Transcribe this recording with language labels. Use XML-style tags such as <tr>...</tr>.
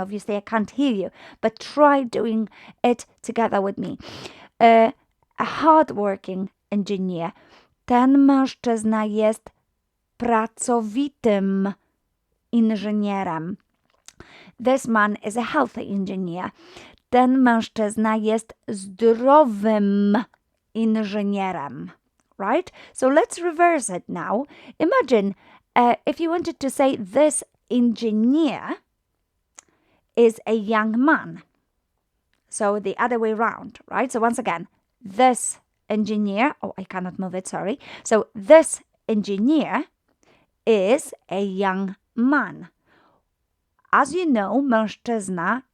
<en>Obviously, I can't hear you, but try doing it together with me. A hardworking engineer.</en> <pl>Ten mężczyzna jest pracowitym inżynierem.</pl> <en>This man is a healthy engineer.</en> <pl>Ten mężczyzna jest zdrowym inżynierem.</pl> <en>Right? So let's reverse it now. Imagine if you wanted to say this engineer is a young man. So the other way around, right? So once again, this engineer, oh, I cannot move it, sorry. So this engineer is a young man. As you know, mężczyzna</en>